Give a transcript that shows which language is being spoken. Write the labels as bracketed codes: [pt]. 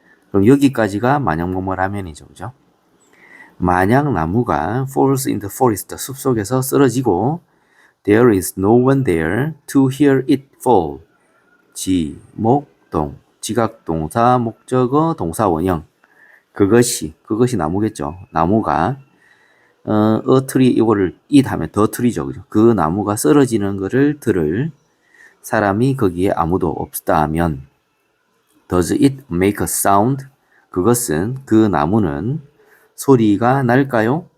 [ko] 그럼 여기까지가 만약 뭐뭐라면이죠. 그죠? 만약 나무가 [en] falls in the forest, [ko] 숲속에서 쓰러지고 [en] there is no one there to hear it fall. [ko] 지, 목, 동. 지각동사, 목적어, 동사 원형. 그것이 나무겠죠. 나무가 a tree, 이거를 it 하면 the tree죠. 그죠? 그 나무가 쓰러지는 것을 들을 사람이 거기에 아무도 없다면 [en] does it make a sound? [ko] 그것은, 그 나무는 소리가 날까요?